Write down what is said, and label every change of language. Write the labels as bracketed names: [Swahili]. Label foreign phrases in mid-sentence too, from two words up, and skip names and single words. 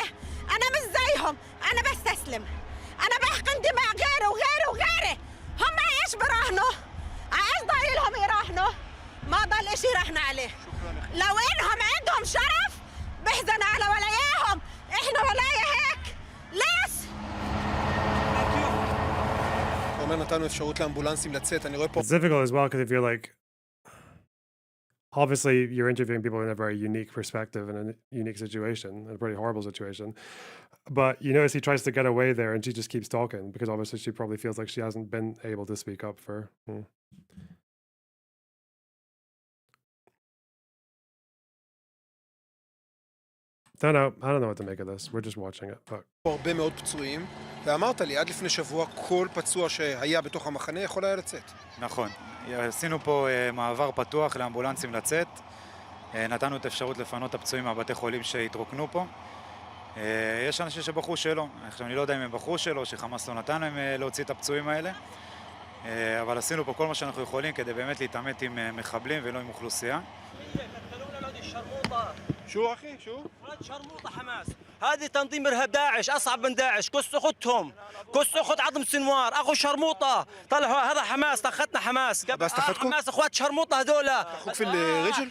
[Arabic] انا مش زيهم، انا بستسلم، انا بحقن دماء غيري وغيري وغيري. هم ايش براهنوا؟ ايش ضايل لهم يراهنوا؟ ما ضل اشي راهن عليه. لو انهم عندهم شرف بحزن على ولاياهم، احنا ولايا هيك. ليش؟ [English] It's difficult as well because if you're like, obviously you're interviewing people in a very unique perspective in a unique situation, a pretty horrible situation. But you notice he tries to get away there and she just keeps talking because obviously she probably feels like she hasn't been able to speak up for. I don't know what to make of this. We're just watching it. Fuck. [Hebrew] הרבה מאוד פצועים, ואמרת לי עד לפני שבוע כל פצוע שהיה בתוך המחנה יכול היה לצאת. נכון, עשינו פה מעבר פתוח לאמבולנסים לצאת, נתנו את האפשרות לפנות את הפצועים מהבתי חולים שהתרוקנו פה. יש אנשים שבחרו שלא, עכשיו אני לא יודע אם הם בחרו שלא, שחמאס לא נתן להם להוציא את הפצועים האלה, אבל עשינו פה כל מה שאנחנו יכולים כדי באמת להתעמת עם מחבלים ולא עם אוכלוסייה. [Arabic] شو أخي شو؟ ولاد شرموطة حماس، هذه تنظيم إرهاب داعش، أصعب من داعش، كس أختهم، كس أخت عظم سنوار، أخو شرموطة، طلعوا هذا حماس، طختنا حماس، بس تاخذكم؟ حماس أخوات شرموطة هذول، أخوك في الرجل؟